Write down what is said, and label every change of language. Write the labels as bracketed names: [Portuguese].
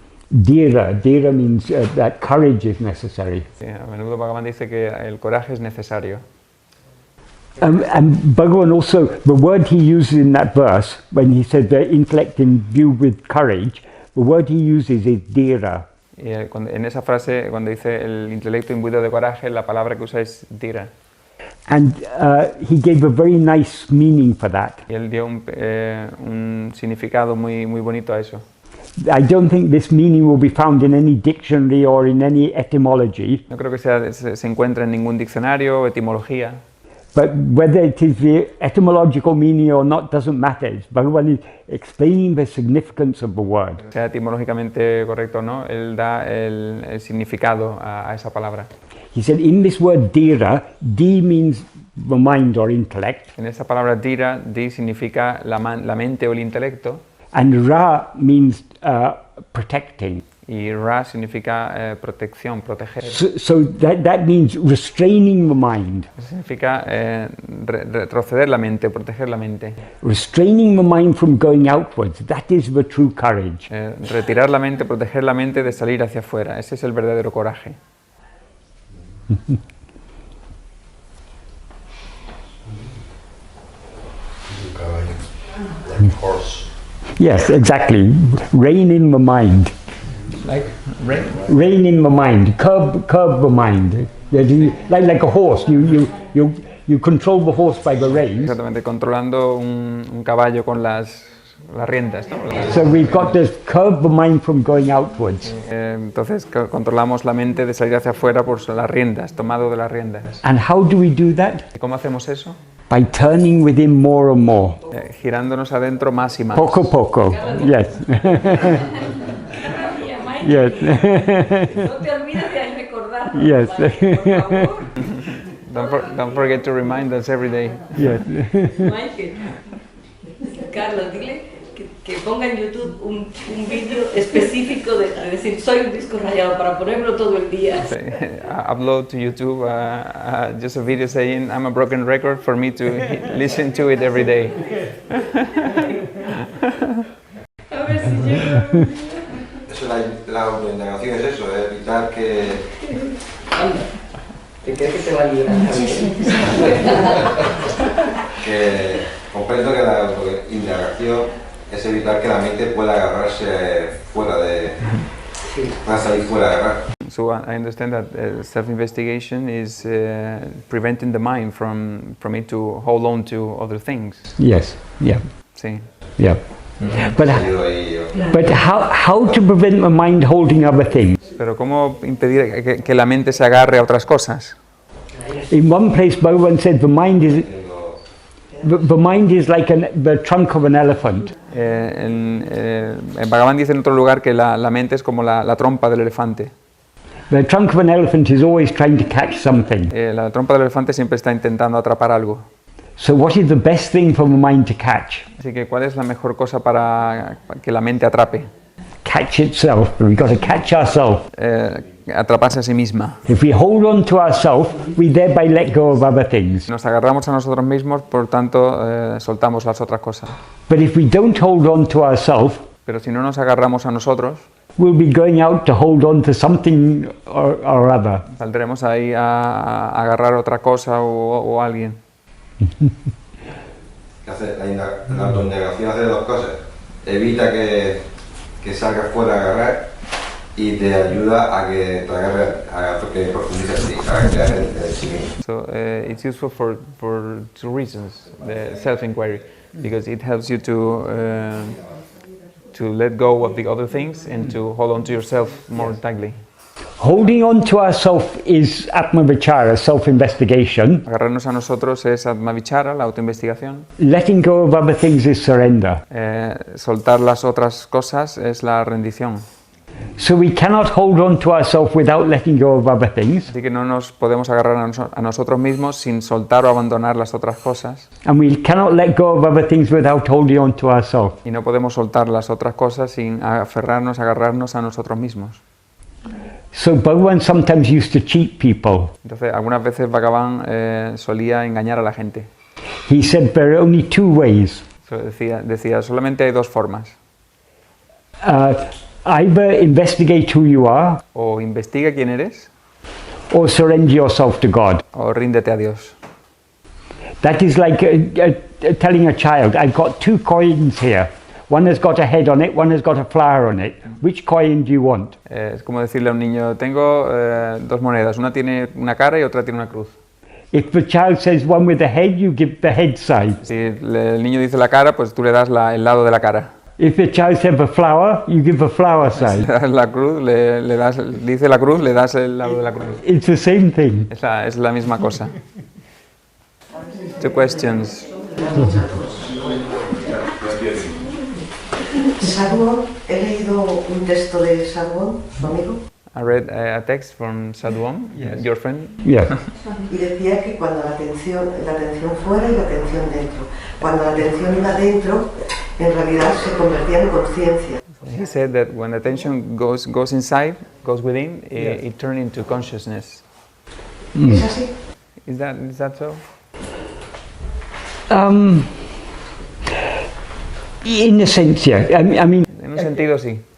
[English] Dhira. Dhira means that courage is necessary. [Spanish] Sí, a menudo Bhagavan dice que el coraje es necesario. [English] And Bhagavan also, the word he uses in that verse, when he said the intellect imbued with courage, the word he uses is dhira. [Spanish] Y en esa frase, cuando dice el intelecto imbuido de coraje, la palabra que usa es dhira. [English] And he gave a very nice meaning for that. [Spanish] Y él dio un significado muy bonito a eso. [English] I don't think this meaning will be found in any dictionary or in any etymology. [Spanish] No creo que se encuentre en ningún diccionario o etimología. [English] But whether it is the etymological meaning or not doesn't matter. Bhagavan is explaining the significance of the word. [Spanish] Sea etimológicamente correcto o no, él da el significado a esa palabra. [English] He said in this word dhira, D means the mind or intellect. [Spanish] En esa palabra dhira, di significa la mente o el intelecto. [English] And Ra means protecting. [Spanish] Y Ra significa protección, proteger. [English] So that means restraining the mind. [Spanish] Significa retroceder la mente, proteger la mente. [English] Restraining the mind from going outwards. That is the true courage. [Spanish] Retirar la mente, proteger la mente de salir hacia afuera. Ese es el verdadero coraje. [English] Like horse. Yes, exactly. Rein in the mind. Like rain? Rein in the mind. Curb the mind. Like a horse. You control the horse by the reins. [Spanish] Exactamente, controlando un caballo con las riendas, ¿no? [English] So we've got to curb the mind from going outwards. [Spanish] Entonces controlamos la mente de salir hacia afuera por las riendas, tomado de las riendas. [English] And how do we do that? [Spanish] ¿Y cómo hacemos eso? [English] By turning within more and more. [Spanish] Girándonos adentro más y más. Poco a poco. [English] Yes. Yes. [Spanish] No te olvides de recordar. [English] Yes. [Spanish] Por favor. [English] Don't forget to remind us every day. Yes. [Spanish] Michael, Carlos, dile que ponga en YouTube un vídeo específico de decir soy un disco rayado para ponerlo todo el día. [English] Upload to YouTube just a video saying I'm a broken record for me to listen to it every day. [Spanish] A ver si llega. Eso, la autoindagación es eso, es evitar que... Anda, ¿te crees que te va a librar? Que comprendo que la autoindagación es evitar que la mente pueda agarrarse fuera de... pueda salir fuera de agarrar. [English] So I understand that self-investigation is preventing the mind from it to hold on to other things. Yes. Yeah. [Spanish] Sí. [English] Yeah. But how to prevent the mind holding other things? [Spanish] Pero ¿cómo impedir que la mente se agarre a otras cosas? [English] In one place, Bhagavan said the mind is like the trunk of an elephant. [Spanish] En Bhagavan dice en otro lugar que la mente es como la trompa del elefante. [English] The trunk of an elephant is always trying to catch something. [Spanish] La trompa del elefante siempre está intentando atrapar algo. [English] So what is the best thing for the mind to catch? [Spanish] Así que ¿cuál es la mejor cosa para que la mente atrape? [English] Catch itself. We've got to catch ourselves. [Spanish] Atraparse a sí misma. [English] If we hold on to ourselves, we thereby let go of other things. [Spanish] Nos agarramos a nosotros mismos, por tanto soltamos las otras cosas. [English] But if we don't hold on to ourselves, [Spanish] pero si no nos agarramos a nosotros, [English] we'll be going out to hold on to something or other. [Spanish] Saldremos ahí a agarrar otra cosa o alguien. La autoindagación hace dos cosas. Evita que salgas fuera a agarrar y te ayuda a que te agarres, a que profundices en ti, a que te agarres de sí mismo. [English] So it's useful for two reasons, the self-enquiry, because it helps you to let go of the other things and to hold on to yourself more tightly. Holding on to ourself is Atma-vichara, self-investigation. [Spanish] Agarrarnos a nosotros es Atma-vichara, la autoinvestigación. [English] Letting go of other things is surrender. [Spanish] Soltar las otras cosas es la rendición. [English] So we cannot hold on to ourselves without letting go of other things. [Spanish] Así que no nos podemos agarrar a nosotros mismos sin soltar o abandonar las otras cosas. [English] And we cannot let go of other things without holding on to ourselves. [Spanish] Y no podemos soltar las otras cosas sin aferrarnos, agarrarnos a nosotros mismos. [English] So Bhagavan sometimes used to cheat people. [Spanish] Entonces, algunas veces Bhagavan solía engañar a la gente. [English] He said there are only two ways. [Spanish] Decía, solamente hay dos formas. [English] Either investigate who you are, [Spanish] o investiga quién eres, [English] or surrender yourself to God. [Spanish] o ríndete a Dios. [English] That is like telling a child, I've got 2 coins here. One has got a head on it, one has got a flower on it. Which coin do you want? [Spanish] Es como decirle a un niño, tengo 2 monedas, una tiene una cara y otra tiene una cruz. [English] If the child says one with the head, you give the head side. [Spanish] Si el niño dice la cara, pues tú le das el lado de la cara. [English] If the child says a flower, you give the flower [Spanish] Si [English] side. [Spanish] le das la cruz, dice la cruz, le das el lado de la cruz. [English] It's the same thing. [Spanish] Es la misma cosa. [English] 2 questions. [Spanish] Sadhguru, he leído un texto de Sadhguru, su amigo, [English] I read a text from Sadhguru, your friend. Yeah. [Spanish] y decía que cuando la atención fuera y la atención dentro. Cuando la atención iba dentro, en realidad se convertía en conciencia. [English] He said that when attention goes inside, goes within, it turns into consciousness. [Spanish] ¿Es así? [English] Is that so? In a sense, yeah. I mean, [Spanish] En un sentido sí.